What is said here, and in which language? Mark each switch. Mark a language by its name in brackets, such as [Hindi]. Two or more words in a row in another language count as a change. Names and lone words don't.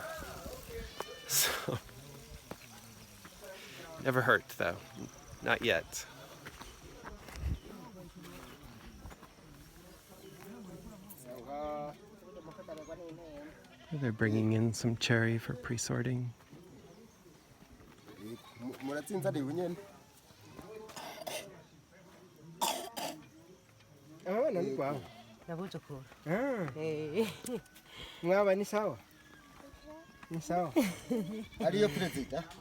[English] So, never hurt though, not yet. They're bringing in some cherry for pre-sorting. [Swahili] Oh, nani kwao? Nabuzukuru. Mwaba ni sawa? Ni sawa. [Rundi] Ariyo perezida.